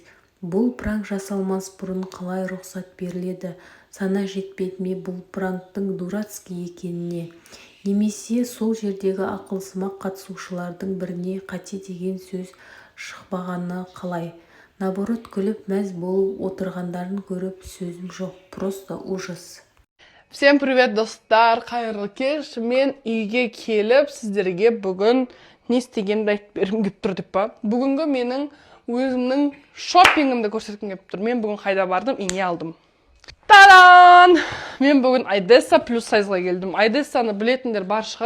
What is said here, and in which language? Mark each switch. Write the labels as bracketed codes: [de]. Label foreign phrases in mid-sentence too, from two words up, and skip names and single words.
[kk] Бұл пранк жасалмас бұрын қалай рұқсат беріледі? Сана жетпеді ме бұл пранктың дурацкий екеніне? Немесе сол жердегі ақылсымақ қатысушылардың біріне қате деген сөз шықпағаны қалай? Наоборот, күліп мәз болып отырғандарын көріп сөзім жоқ, [ru] просто ужас. Всем привет, [kk] достар, қайырлы кеш. Мен үйге келіп, сіздерге бүгін не істегенімді айтып бергім келіп тұр деп па. Бүгінгі менің өзімнің шоппингімді көрсеткім келіп тұр. Мен бүгін қайда бардым, ине алдым. Тадан! Мен бүгін Айдесса плюс сайзға келдім. Айдессаны білетіндер бар шығар.